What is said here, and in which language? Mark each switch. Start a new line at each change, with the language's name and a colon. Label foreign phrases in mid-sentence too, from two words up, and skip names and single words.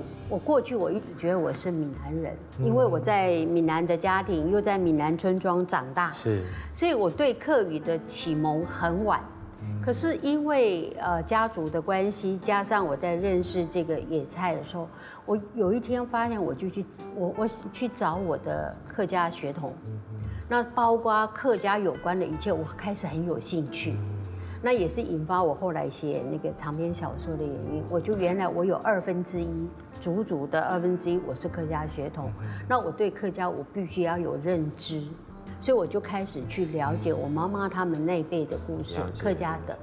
Chinese: 我過去我一直覺得我是閩南人，因為我在閩南的家庭，又在閩南村莊長大，是，所以我對客語的啟蒙很晚。可是因為家族的關係，加上我在認識這個野菜的時候，我有一天發現，我就去找我的客家血統。那包括客家有关的一切，我开始很有兴趣。那也是引发我后来写那个长篇小说的原因。我就原来我有1/2，足足的1/2，我是客家血统。那我对客家我必须要有认知，所以我就开始去了解我妈妈他们那辈的故事，客家的。